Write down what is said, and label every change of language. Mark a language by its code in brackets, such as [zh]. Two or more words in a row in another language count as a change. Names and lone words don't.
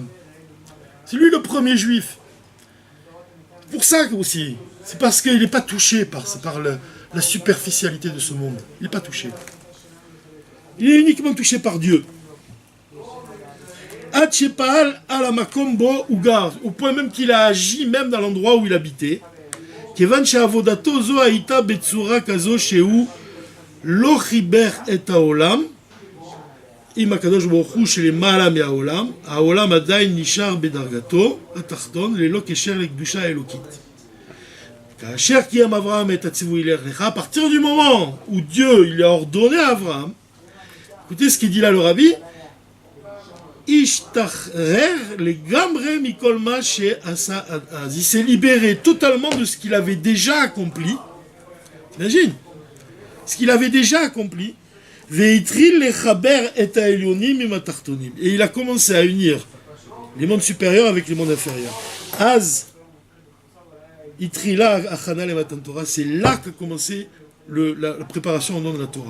[fr] C'est lui le premier juif. Pour ça aussi, c'est parce qu'il n'est pas touché par la superficialité de ce monde. Il n'est pas touché. Il est uniquement touché par Dieu. Au point même qu'il a agi même dans l'endroit où il habitait. [he] לא חיבר את העולם עם הקדוש ברוך הוא שלמעלה מהעולם, העולם עדיין נשאר בדרגתו התחתון ללא קשר לקדושה האלוקית. כאשר קיים אברהם את הציווי לך לך, [fr] à partir du moment où Dieu il a ordonné à Abraham, écoutez ce qu'il dit là le rabbi, [he] השתחרר לגמרי מכל מה שעשה אז, [fr] il s'est libéré totalement de ce qu'il avait déjà accompli. T'imagines? Ce qu'il avait déjà accompli, et il a commencé à unir les mondes supérieurs avec les mondes inférieurs. C'est là qu'a commencé la préparation au nom de la Torah.